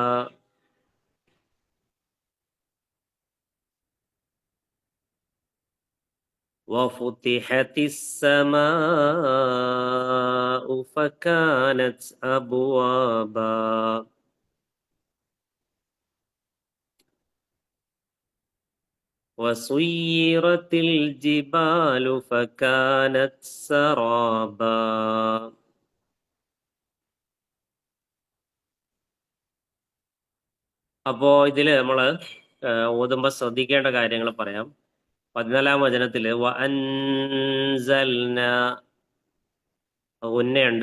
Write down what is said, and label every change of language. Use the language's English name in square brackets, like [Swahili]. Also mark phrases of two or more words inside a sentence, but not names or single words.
[Arabic] وفتحت السماء فكانت أبوابا وسيرت الجبال فكانت سرابا. [Malayalam] അപ്പോൾ ഇതിൽ നമ്മൾ ഓതുമ്പോൾ ശ്രദ്ധിക്കേണ്ട കാര്യങ്ങൾ പറയാം. 14-ാം വചനത്തിൽ വഅൻസൽന ഉന്നയുണ്ട്.